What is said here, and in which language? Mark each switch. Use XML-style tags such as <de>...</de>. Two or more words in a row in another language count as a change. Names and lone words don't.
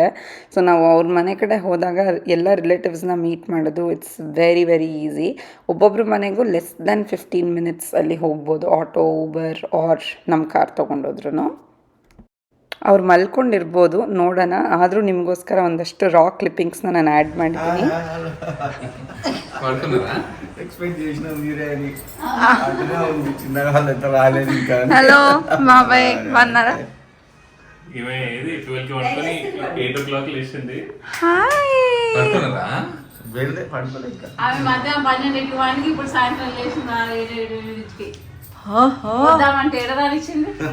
<kn>ಸೊ ನಾವು ಅವ್ರ ಮನೆ ಕಡೆ ಹೋದಾಗ ಎಲ್ಲ ರಿಲೇಟಿವ್ಸ್ನ ಮೀಟ್ ಮಾಡೋದು</kn> <en>it's very easy.</en> <kn>ಒಬ್ಬೊಬ್ರ ಮನೆಗೂ</kn> <en>less than 15 minutes</en> <kn>ಅಲ್ಲಿ ಹೋಗ್ಬೋದು, ಆಟೋ, ಊಬರ್ ಆರ್ ನಮ್ಮ ಕಾರ್ ತೊಗೊಂಡೋದ್ರೂ. ಅವ್ರು ಮಲ್ಕೊಂಡಿರ್ಬೋದು, ನೋಡೋಣ. ಆದರೂ ನಿಮಗೋಸ್ಕರ ಒಂದಷ್ಟು</kn> <en>raw clippingsna</en> <kn>ನಾನು ಆ್ಯಡ್ ಮಾಡಿದ್ದೀನಿ.</kn> <te>హలో బాబాయ్ బాగున్నారా? హాయ్. ఇప్పుడు సాయంత్రం లేచి ఎడదానిచ్చింది.</te>